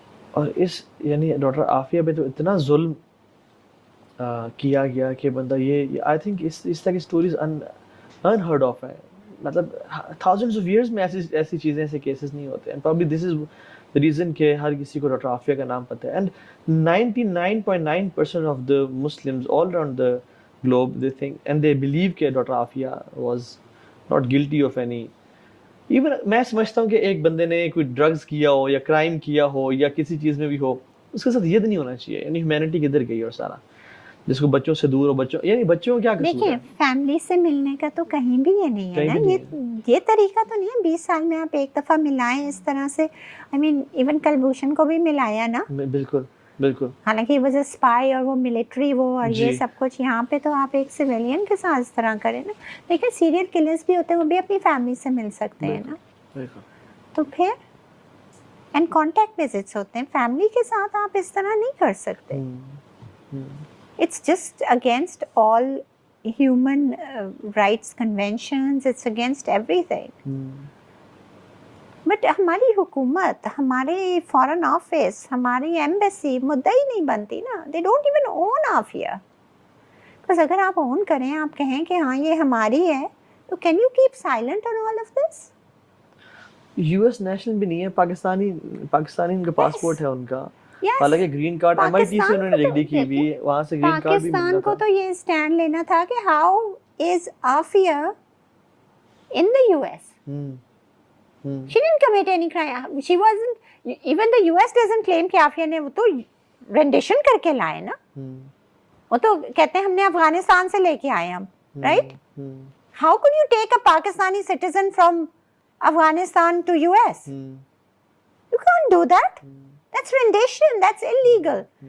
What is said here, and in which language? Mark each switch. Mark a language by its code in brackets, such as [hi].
[ur] اور اس یعنی ڈاکٹر عافیہ پہ تو اتنا ظلم کیا گیا کہ بندہ یہ [en] I think [ur] اس طرح کی اسٹوریز [en] unheard of [ur] ہے. مطلب [en] thousands of years [ur] میں ایسی چیزیں ایسے کیسز نہیں ہوتے. [en] and probably this is the reason [ur] کہ ہر کسی کو ڈاکٹر عافیہ کا نام پتہ ہے. [en] And 99.9% of the Muslims all around the globe they think and they believe [ur] کہ doctor Aafia [en] was not guilty of any. [ur] Even میں سمجھتا ہوں کہ ایک بندے نے کوئی ڈرگز کیا ہو یا کرائم کیا ہو یا کسی چیز میں بھی ہو, اس کے ساتھ یہ نہیں ہونا چاہیے. یعنی ہیومینٹی کدھر گئی اور سارا, جس کو بچوں سے دور ہو, بچوں یعنی بچوں کا کیا قصور ہے. دیکھیں فیملی سے ملنے کا تو کہیں بھی یہ نہیں ہے نا, یہ طریقہ تو نہیں ہے. 20 سال میں آپ ایک دفعہ ملائیں اس طرح سے. [en] I mean even [ur] کلبھوشن کو بھی ملایا نا. بالکل بالکل. حالانکہ وہ اسپائی اور وہ ملٹری وہ اور یہ سب کچھ, یہاں پہ تو آپ ایک سویلین کے ساتھ اس طرح کریں نا. دیکھیں سیریل کلرز بھی ہوتے ہیں, وہ بھی اپنی فیملی سے مل سکتے ہیں نا. تو پھر اینڈ کانٹیکٹ وزٹس ہوتے ہیں, فیملی کے ساتھ آپ اس طرح نہیں کر سکتے. [en] It's just against all human rights conventions, it's against everything. [ur] But ہماری حکومت, ہمارے فارن آفس, ہماری ایمبیسی مدعی نہیں بنتی نا. [en] They don't even own Afia. [ur] بس اگر آپ اون کریں, آپ کہیں کہ ہاں یہ ہماری ہے, تو [en] can you keep silent on all of this? [ur] US national بھی نہیں ہے, پاکستانی ان کا پاسپورٹ ہے ان کا. حالانکہ گرین کارڈ MIT سے انہوں نے ڈگری کی بھی, وہاں سے گرین کارڈ بھی ملتا تھا. پاکستان کو تو یہ اسٹینڈ لینا تھا کہ [en] How is Aafia in the US. She didn't commit any crime. She wasn't, even the US doesn't claim [ur] کہ آفیہ نے, وہ تو رینڈیشن کر کے لائے نا. وہ تو کہتے ہیں ہم نے افغانستان سے لے کے آئے ہم, right. [en] How could you take a Pakistani citizen from Afghanistan to US? You can't do that. That's rendition, that's illegal.